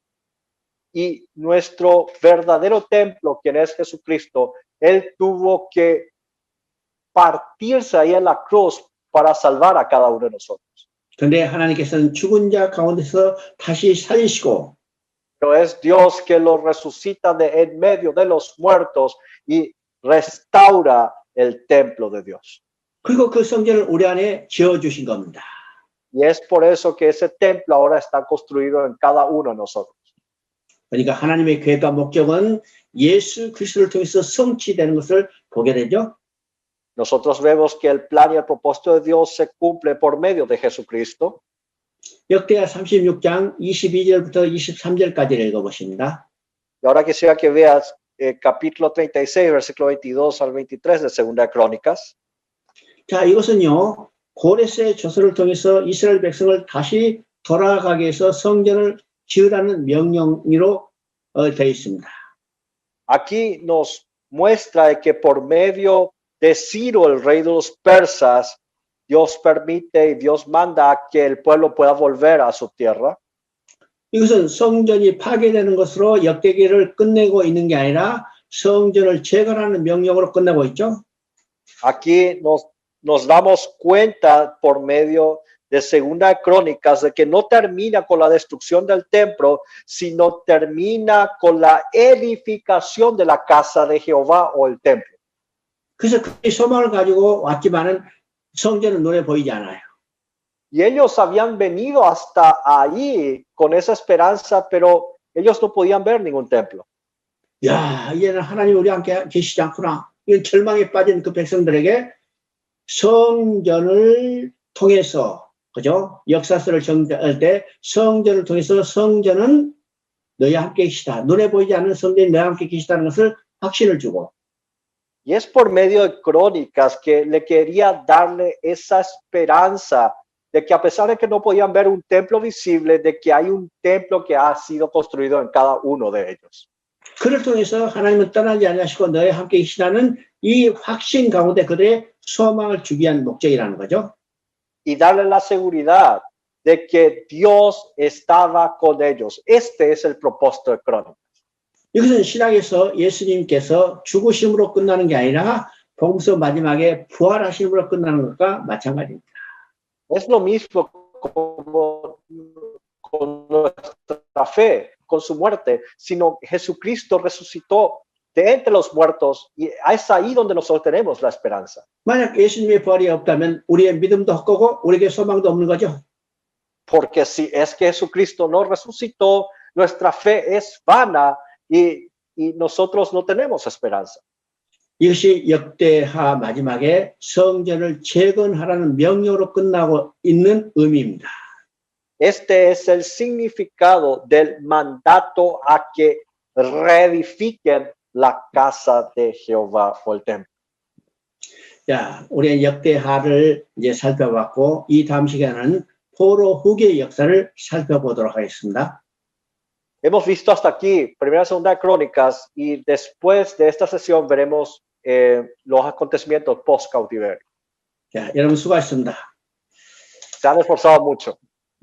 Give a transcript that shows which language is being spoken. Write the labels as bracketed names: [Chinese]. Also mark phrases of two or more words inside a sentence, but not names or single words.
[Spanish] Y nuestro verdadero templo, quien es Jesucristo, Él tuvo que partirse ahí en la cruz para salvar a cada uno de nosotros. [Korean] 그런데 하나님께서는 죽은 자 가운데서 다시 살리시고 [Spanish] Pero es Dios que lo resucita de en medio de los muertos y restaura el templo de Dios. [Korean] 그리고 그 성전을 우리 안에 지어주신 겁니다. [Spanish] Y es por eso que ese templo ahora está construido en cada uno de nosotros. [Korean] 그러니까 하나님의 계획과 목적은 예수 그리스도를 통해서 성취되는 것을 보게 되죠. [Spanish] Nosotros vemos que el plan y el propósito de Dios se cumple por medio de Jesucristo. [Korean] 역대하 36장 22절부터 23절까지를 읽어보십니다. [Spanish] Y ahora quisiera que veas capítulo 36, versículo 22 al 23 de Segunda de Crónicas. [Korean] 자, 이것은요, 고레스의 조서를 통해서 이스라엘 백성을 다시 돌아가게 해서 성전을 지으라는 명령으로 되어 있습니다. [Spanish] Aquí nos muestra que por medio de Ciro, el rey de los persas, Dios permite y Dios manda que el pueblo pueda volver a su tierra. [Korean] 이것은 성전이 파괴되는 것으로 역대기를 끝내고 있는 게 아니라 성전을 재건하는 명령으로 끝내고 있죠. [Spanish] Aquí nos damos cuenta por medio de Segunda de Crónicas de que no termina con la destrucción del templo, sino termina con la edificación de la casa de Jehová o el templo. [Korean] 그래서 그 소망을 가지고 왔지만은 성전은 눈에 보이지 않아요. [Spanish] Y ellos habían venido hasta ahí con esa esperanza, pero ellos no podían ver ningún templo. [Korean] 야, 이제는 하나님 우리 함께 계시지 않구나. 이런 절망에 빠진 그 백성들에게 성전을 통해서, 그죠? 역사서를 정리할 때 성전을 통해서 성전은 너희와 함께 계시다. 눈에 보이지 않는 성전이 너희와 함께 계시다는 것을 확신을 주고, [Spanish] Y es por medio de Crónicas que le quería darle esa esperanza de que a pesar de que no podían ver un templo visible, de que hay un templo que ha sido construido en cada uno de ellos. [Korean] 그를 통해서 하나님은 떠나지 않으시고 너희와 함께 계시다는 이 확신 가운데 그들의 소망을 주기 위한 목적이라는 거죠. [Spanish] Y darle la seguridad de que Dios estaba con ellos. Este es el propósito de Crónicas. [Korean] 이것은 신약에서 예수님께서 죽으심으로 끝나는 게 아니라 복음서 마지막에 부활하심으로 끝나는 것과 마찬가지입니다. [Spanish] Es lo mismo como con nuestra fe, con su muerte, sino Jesucristo resucitó de entre los muertos y es ahí donde nosotros tenemos la esperanza. [Korean] 만약 예수님의 부활이 없다면 우리의 믿음도 헛되고 우리에게 소망도 없는 거죠. [Spanish] Porque si es que Jesucristo no resucitó, nuestra fe es vana y nosotros no tenemos esperanza. [Korean] 이것이 역대하 마지막에 성전을 재건하라는 명령으로 끝나고 있는 의미입니다. [Spanish] Este es el significado del mandato a que reedifiquen la casa de Jehová o el templo. [Korean] 자, 우리는 역대하를 이제 살펴봤고 이 다음 시간은 포로 후기의 역사를 살펴보도록 하겠습니다. [Spanish] Hemos visto hasta aquí Primera y Segunda Crónicas y después de esta sesión veremos los acontecimientos post-cautiverio. [Korean] 자, 여러분 수고하셨습니다. [Spanish] Se han esforzado mucho.